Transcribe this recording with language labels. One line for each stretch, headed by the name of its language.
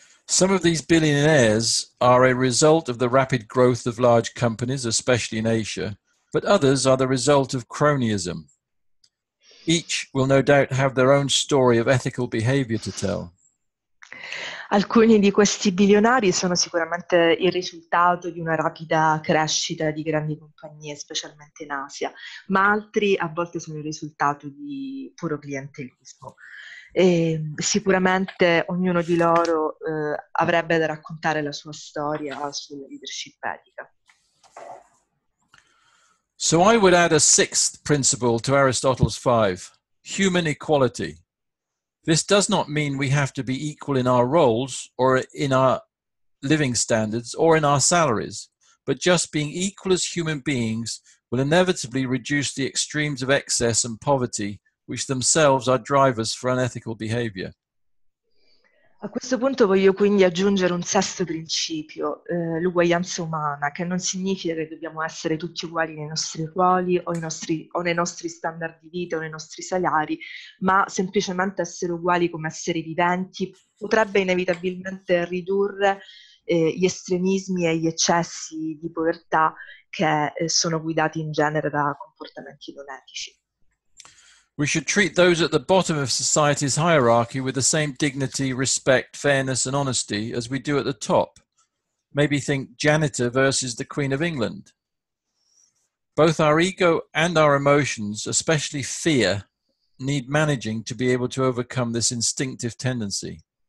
English: Some of these billionaires are a result of the rapid growth of large companies, especially in Asia, but others are the result of cronyism. Each will no doubt have their own story of ethical behavior to tell.
Italian: Alcuni di questi bilionari sono sicuramente il risultato di una rapida crescita di grandi compagnie, specialmente in Asia, ma altri a volte sono il risultato di puro clientelismo. E sicuramente ognuno di loro avrebbe da raccontare la sua storia sulla leadership etica.
English: So I would add a sixth principle to Aristotle's 5, human equality. This does not mean we have to be equal in our roles or in our living standards or in our salaries, but just being equal as human beings will inevitably reduce the extremes of excess and poverty, which themselves are drivers for unethical behavior.
Italian: A questo punto voglio quindi aggiungere un sesto principio, l'uguaglianza umana, che non significa che dobbiamo essere tutti uguali nei nostri ruoli o nei nostri standard di vita o nei nostri salari, ma semplicemente essere uguali come esseri viventi potrebbe inevitabilmente ridurre gli estremismi e gli eccessi di povertà che sono guidati in genere da comportamenti non etici.
English: We should treat those at the bottom of society's hierarchy with the same dignity, respect, fairness, and honesty as we do at the top. Maybe think janitor versus the Queen of England. Both our ego and our emotions, especially fear, need managing to be able to overcome this instinctive tendency.